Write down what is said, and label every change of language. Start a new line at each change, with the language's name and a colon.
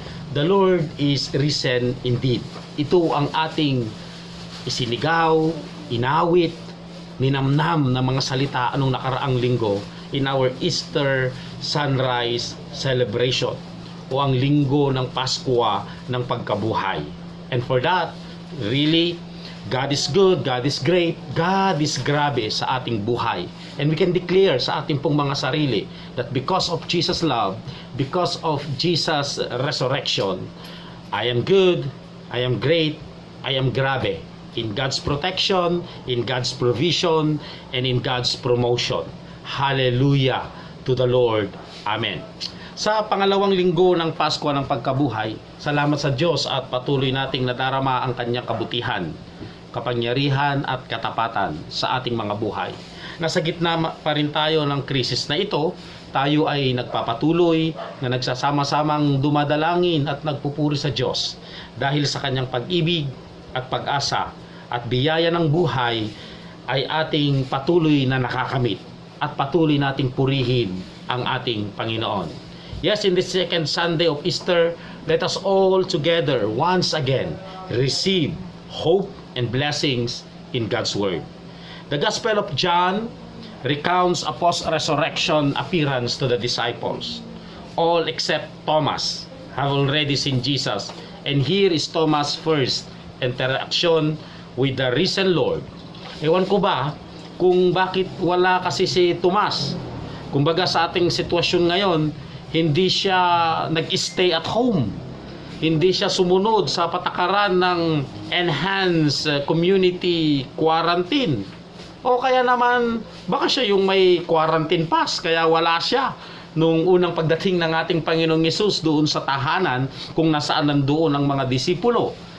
English: The Lord is risen indeed.
Filipino: Ito ang ating isinigaw, inawit, ninamnam na mga salita anong nakaraang linggo
English: in our Easter Sunrise Celebration,
Filipino: o ang linggo ng Pasko ng pagkabuhay.
English: And for that, really, God is good, God is great, God is grabe
Filipino: sa ating buhay.
English: And we can declare
Filipino: sa ating pong mga sarili
English: that because of Jesus' love, because of Jesus' resurrection, I am good, I am great, I am grabe. In God's protection, in God's provision, and in God's promotion. Hallelujah to the Lord. Amen.
Filipino: Sa pangalawang linggo ng Pasko ng pagkabuhay, salamat sa Diyos at patuloy nating nadarama ang kanyang kabutihan, kapangyarihan at katapatan sa ating mga buhay. Nasa gitna pa rin tayo ng krisis na ito, tayo ay nagpapatuloy na nagsasama-samang dumadalangin at nagpupuri sa Diyos dahil sa kanyang pag-ibig at pag-asa at biyaya ng buhay ay ating patuloy na nakakamit at patuloy nating purihin ang ating Panginoon.
English: Yes, in this second Sunday of Easter, let us all together once again receive hope and blessings in God's Word. The Gospel of John recounts a post-resurrection appearance to the disciples. All except Thomas have already seen Jesus, and here is Thomas' first interaction with the risen Lord.
Filipino: Ewan ko ba kung bakit wala kasi si Tomas. Kumbaga sa ating sitwasyon ngayon, hindi siya nag-stay at home. Hindi siya sumunod sa patakaran ng enhanced community quarantine. O kaya naman, baka siya yung may quarantine pass, kaya wala siya nung unang pagdating ng ating Panginoong Yesus doon sa tahanan kung nasaan nandoon ang mga disipulo.